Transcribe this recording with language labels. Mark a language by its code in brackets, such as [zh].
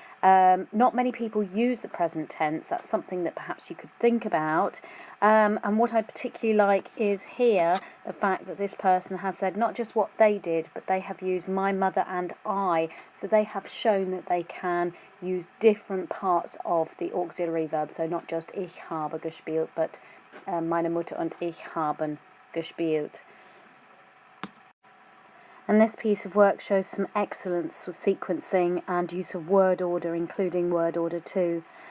[en] Not many people use the present tense. That's something that perhaps you could think about. And what I particularly like is here the fact that this person has said not just what they did, but they have used my mother and I. So they have shown that they can use different parts of the auxiliary verb. So not just [de] ich habe gespielt, [en] but [de] meine Mutter und ich haben gespielt. [en] And this piece of work shows some excellence with sequencing and use of word order, including word order 2.